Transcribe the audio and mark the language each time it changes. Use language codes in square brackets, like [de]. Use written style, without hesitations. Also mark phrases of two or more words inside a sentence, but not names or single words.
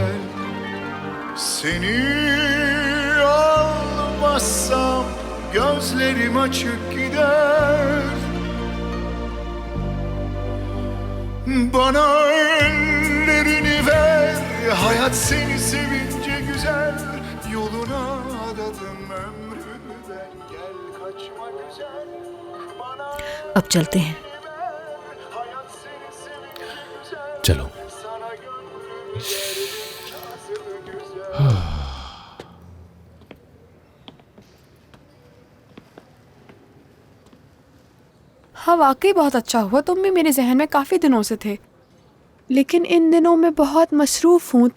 [tr] Seni almazsam gözlerim açık gider. Bana ellerini ver, hayat seni sevince güzel. Yoluna adadım ömrümden, gel kaçma güzel. [hi] अब चलते हैं। चलो। हाँ वाकई बहुत अच्छा हुआ, तुम भी मेरे जहन में काफ़ी दिनों से थे, लेकिन इन दिनों में बहुत मसरूफ़ हूँ।